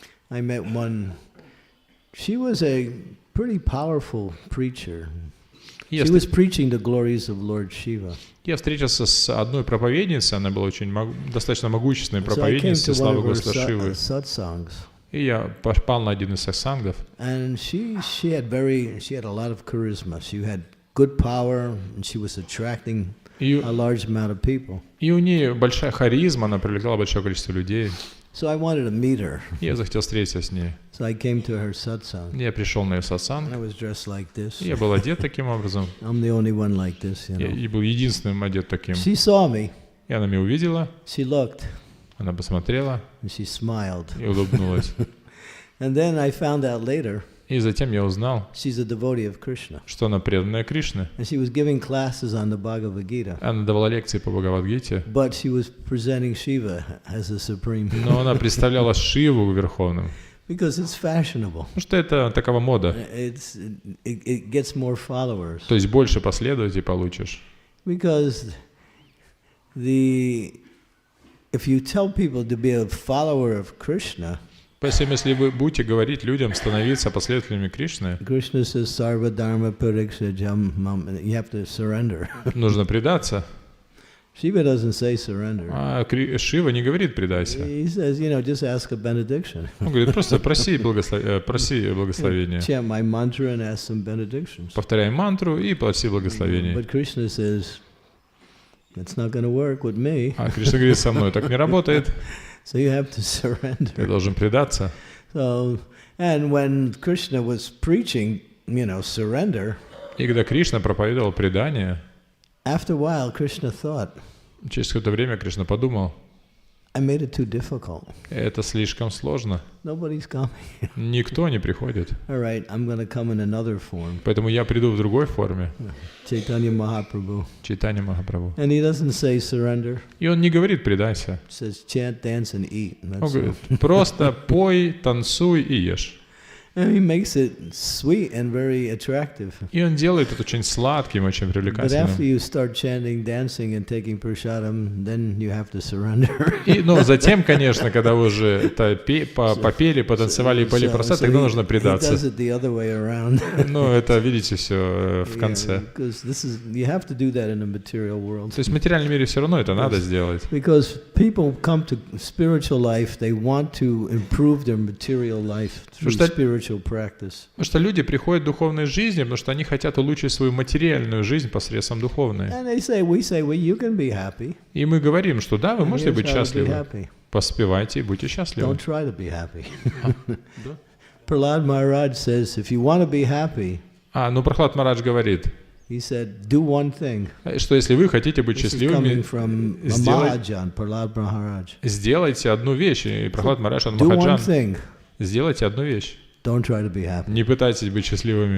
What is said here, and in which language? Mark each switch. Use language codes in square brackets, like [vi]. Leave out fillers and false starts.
[en] I met one She was a pretty powerful preacher. [ru] Я [en] She was preaching the glories of Lord Shiva. [ru] Я встретился с одной проповедницей, она была очень достаточно могущественной [en] So I came [ru] проповедницей [en] to one [ru] славы [en] of her [ru] Господа Шивы. [en] satsangs. [ru] И я попал на один из сатсангов. [en] And she had a lot of charisma. She had good power, and she was attracting a large amount of people. [ru] И у нее большая харизма, она привлекала большое количество людей. [en] So I wanted to meet her. [ru] Я захотел встретиться с ней. [en] So I came to her satsang. [ru] Я пришел на ее сатсанг. [en] I was dressed like this. [ru] Я был одет таким образом. [en] I'm the only one like this, you [ru] Я [en] know. [ru] и был единственным одет таким. [en] She saw me. [ru] И она меня увидела, [en] She looked, [ru] она посмотрела [en] and she smiled. [ru] и улыбнулась. [en] And then I found out later [ru] И затем я узнал, [en] she's a devotee of Krishna. [ru] что она преданная Кришне. [en] And she was giving classes on the Bhagavad Gita. [ru] Она давала лекции по Бхагавад-гите, [en] But she was presenting Shiva as the supreme. [ru] но она представляла Шиву верховным. [en] Because it's fashionable. [ru] Потому что это такова мода. [en] It gets more followers. [ru] То есть больше последователей получишь. [en] Because if you tell people to be a follower of Krishna, [ru] Поэтому, если вы будете говорить людям становиться последователями Кришны, [en] Krishna says, [sa] Sarva Dharma Parikshajam, [en] you have to surrender. [ru] нужно предаться. [en] Shiva doesn't say surrender. [ru] А Шива не говорит предайся. [en] He says, just ask a benediction. [ru] Он говорит, просто проси благословения. [en] Chant my mantra and ask some benedictions. [ru] Повторяй мантру и проси благословения. [en] But Krishna says, it's not going to work with me. [ru] А Кришна говорит, со мной так не работает. [en] So you have to surrender. [ru] Ты должен предаться. [en] So, and when Krishna was preaching, surrender, [ru] И когда Кришна проповедовал предание, [en] after a while Krishna thought, [ru] через какое-то время Кришна подумал, [en] I made it too difficult. [ru] это слишком сложно. [en] Nobody's coming. [ru] Никто не приходит. [en] All right, I'm going to come in another form. [ru] Поэтому я приду в другой форме. [en] Chaitanya Mahaprabhu. [ru] Чайтанья Махапрабху. [en] And he doesn't say surrender. [ru] И он не говорит предайся. [en] He says chant, dance and eat. And [ru] Он [en] that's [ru] говорит, [en] it. [ru] просто пой, танцуй и ешь. [en] And he makes it sweet and very attractive. [ru] И он делает это очень сладким, очень [en] But [ru] привлекательным. [en] after you start chanting, dancing and taking prasadam, then you have to surrender. [ru] И, затем, конечно, когда вы уже это попели, потанцевали и пали просад, тогда нужно [en] He does [ru] предаться. [en] it the other way around. [ru] Это, видите, все в конце. [en] Because you have to do that in the material world. [ru] То есть в материальном мире все равно это надо сделать. [en] Because people come to spiritual life, they want to improve their material life through spiritual practice. [ru] Потому что люди приходят в духовной жизни, потому что они хотят улучшить свою материальную жизнь посредством духовной. [en] And we say, well, you can be happy. [ru] И мы говорим, что да, вы [en] And [ru] можете [en] here's [ru] быть [en] how to be [ru] счастливы. [en] happy. [ru] Поспевайте и будьте счастливы. [en] Don't try to be happy. Prahlad Maharaj says, if you want to be happy, [ru] Прахлад Марадж говорит, [en] he said, do one thing. [ru] что если вы хотите быть [en] This is [ru] счастливыми, [en] coming from Mahajan, Prahlad Maharaj. [ru] сделайте одну вещь. И Прахлад Марадж, он [en] Do one [ru] Махаджан. [en] thing. [ru] Сделайте одну вещь. [en] Don't try to be happy. [ru] Не пытайтесь быть счастливыми.